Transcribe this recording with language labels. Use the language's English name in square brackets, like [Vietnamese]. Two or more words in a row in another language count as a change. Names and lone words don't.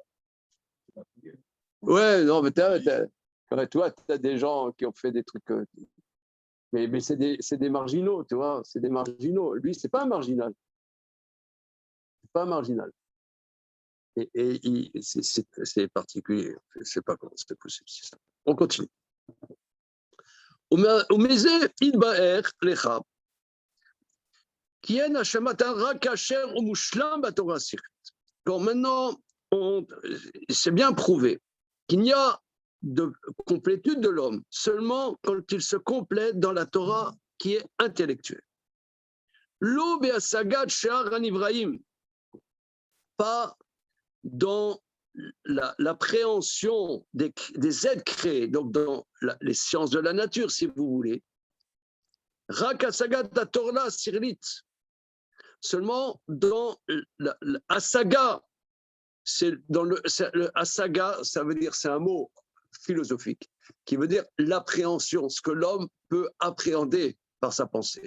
[French] Ouais, non, mais toi, tu as des gens qui ont fait des trucs. Mais c'est des marginaux, tu vois, c'est des marginaux. Lui, c'est pas un marginal. C'est pas un marginal. Et c'est particulier. Je ne sais pas comment c'est possible. C'est ça. On continue. [Hebrew] ומזה יתבאר לך כי אין השמתה רק כאשר הוא מושלם בתורה השכלית. [French] Donc maintenant, c'est bien prouvé qu'il n'y a de complétude de l'homme seulement quand il se complète dans la Torah qui est intellectuelle. [Hebrew] לא בהשגת שאר הנבראים, [French] pas dans l'appréhension des êtres créés, donc dans les sciences de la nature, si vous voulez. [Hebrew] רק השגת תורה שכלית, [French] seulement dans l'asaga, le asaga, ça veut dire, c'est un mot philosophique qui veut dire l'appréhension, ce que l'homme peut appréhender par sa pensée.